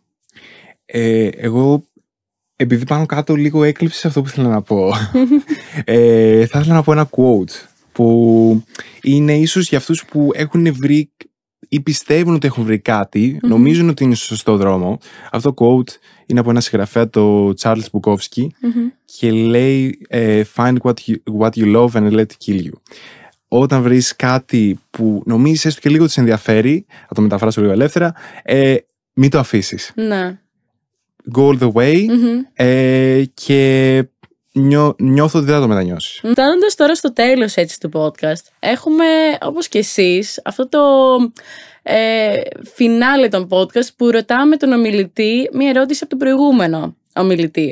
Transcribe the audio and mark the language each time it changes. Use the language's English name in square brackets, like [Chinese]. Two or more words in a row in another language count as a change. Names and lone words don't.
[Greek] Εγώ, επειδή πάνω κάτω λίγο έκλειψε σε αυτό που ήθελα να πω, θα ήθελα να πω ένα quote που είναι ίσως για αυτούς που έχουν βρει ή πιστεύουν ότι έχουν βρει κάτι, νομίζουν ότι είναι στο σωστό δρόμο. Αυτό το quote είναι από ένα συγγραφέα, το Charles Bukowski, και λέει [English] find what you love and let it kill you. [Greek] Όταν βρεις κάτι που νομίζεις έστω και λίγο ότι σε ενδιαφέρει, θα το μεταφράσω λίγο ελεύθερα, μην το αφήσεις. Ναι. [English] Go all the way, [Greek] και νιώθω ότι δεν θα το μετανιώσεις. Φτάνοντας τώρα στο τέλος έτσι του podcast, έχουμε όπως και εσείς αυτό το φινάλε των podcast που ρωτάμε τον ομιλητή μια ερώτηση από τον προηγούμενο ομιλητή.